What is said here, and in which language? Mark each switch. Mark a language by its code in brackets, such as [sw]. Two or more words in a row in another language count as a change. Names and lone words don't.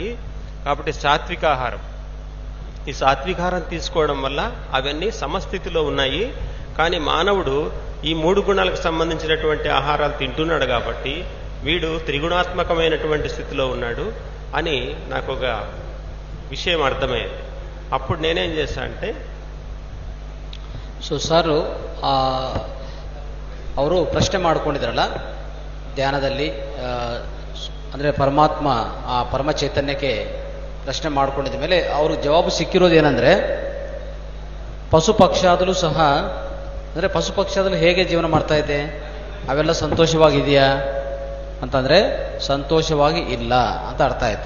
[te] కాబట్టి సాత్విక ఆహారం, ఈ సాత్వికాహారం తీసుకోవడం వల్ల అవన్నీ సమస్థితిలో ఉన్నాయి. కానీ మానవుడు ఈ 3 గుణాలకు సంబంధించినటువంటి ఆహారాలు తింటున్నాడు కాబట్టి వీడు త్రిగుణాత్మకమైనటువంటి స్థితిలో ఉన్నాడు అని నాకు ఒక విషయం అర్థమైంది. అప్పుడు నేనేం చేశా అంటే, [kn] ಸೊ ಸರ್ ಅವರು ಪ್ರಶ್ನೆ ಮಾಡ್ಕೊಂಡಿದ್ರಲ್ಲ ಧ್ಯಾನದಲ್ಲಿ, ಅಂದರೆ ಪರಮಾತ್ಮ ಆ ಪರಮ ಚೈತನ್ಯಕ್ಕೆ ಪ್ರಶ್ನೆ ಮಾಡ್ಕೊಂಡಿದ ಮೇಲೆ ಅವರು ಜವಾಬು ಸಿಕ್ಕಿರೋದು ಏನಂದ್ರೆ, ಪಶು ಪಕ್ಷಾದಲ್ಲೂ ಸಹ, ಅಂದರೆ ಪಶು ಪಕ್ಷಾದಲ್ಲೂ ಹೇಗೆ ಜೀವನ ಮಾಡ್ತಾ ಇದೆ, ಅವೆಲ್ಲ ಸಂತೋಷವಾಗಿದೆಯಾ ಅಂತಂದ್ರೆ ಸಂತೋಷವಾಗಿ ಇಲ್ಲ ಅಂತ ಅರ್ಥ ಆಯ್ತು.